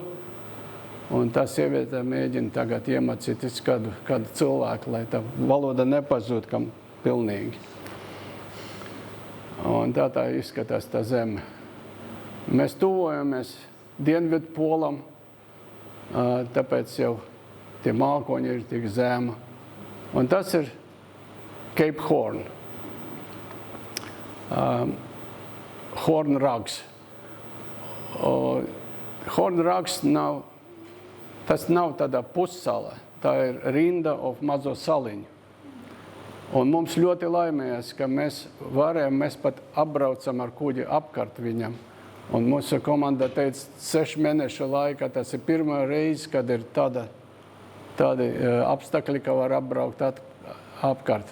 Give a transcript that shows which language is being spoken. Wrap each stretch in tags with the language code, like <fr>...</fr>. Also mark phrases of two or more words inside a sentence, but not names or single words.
<lv>Un tā sieviete mēģina tagad iemācīties kādu cilvēku, lai tā valoda nepazūd kam pilnīgi. Un tā izskatās tā zeme. Mēs tuvojamies Dienvidu polam, tāpēc jau tie mākoņi ir tik zema. Un tas ir Cape Horn. Horn rags. Horn rags nav tādā pussala, tā ir rinda of mazo saliņu. Un mums ļoti laimējās, ka mēs pat apbraucam ar kuģi apkārt viņam. Un mūsu komanda teica, 6 mēnešu laikā tas ir pirmā reize, kad ir tādi apstākļi, ka var apbraukt apkārt.</lv>